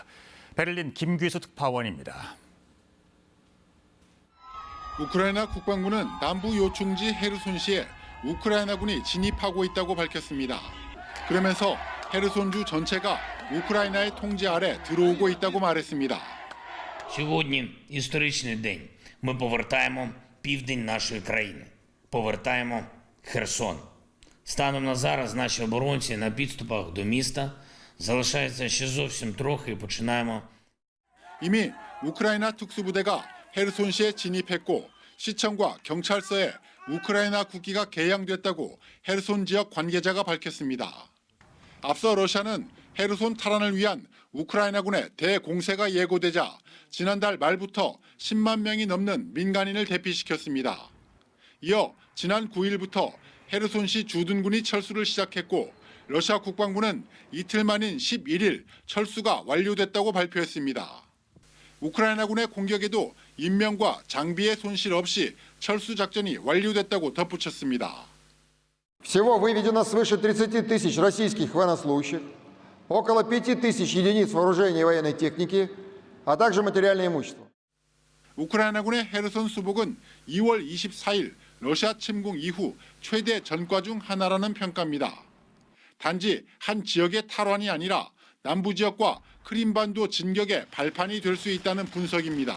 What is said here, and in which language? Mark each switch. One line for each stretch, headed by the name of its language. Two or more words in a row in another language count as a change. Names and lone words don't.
Korean: 베를린 김규수 특파원입니다. 우크라이나 국방부는 남부 요충지 헤르손시에 우크라이나군이 진입하고 있다고 밝혔습니다. 그러면서 헤르손주 전체가 우크라이나의 통제 아래 들어오고 있다고 말했습니다.
Ukrainian: Сьогодні історичний день. Ми повертаємо південь нашої країни. Повертаємо Херсон. Станом на зараз наші оборонці на підступах до міста. Залишається ще зовсім трохи і починаємо.
Korean: 이미 우크라이나 특수부대가 헤르손시에 진입했고 시청과 경찰서에 우크라이나 국기가 개양됐다고 헤르손 지역 관계자가 밝혔습니다. 앞서 러시아는 헤르손 탈환을 위한 우크라이나군의 대공세가 예고되자 지난달 말부터 10만 명이 넘는 민간인을 대피시켰습니다. 이어 지난 9일부터 헤르손시 주둔군이 철수를 시작했고 러시아 국방부는 이틀 만인 11일 철수가 완료됐다고 발표했습니다. 우크라이나군의 공격에도 인명과 장비의 손실 없이 철수 작전이 완료됐다고 덧붙였습니다.
Russian: Всего выведено свыше 30 тысяч российских военнослужащих, около 5 тысяч единиц вооружения и военной техники, а также материальное имущество.
Korean: 우크라이나군의 헤르손 수복은 2월 24일 러시아 침공 이후 최대 전과 중 하나라는 평가입니다. 단지 한 지역의 탈환이 아니라 남부 지역과 크림반도 진격의 발판이 될 수 있다는 분석입니다.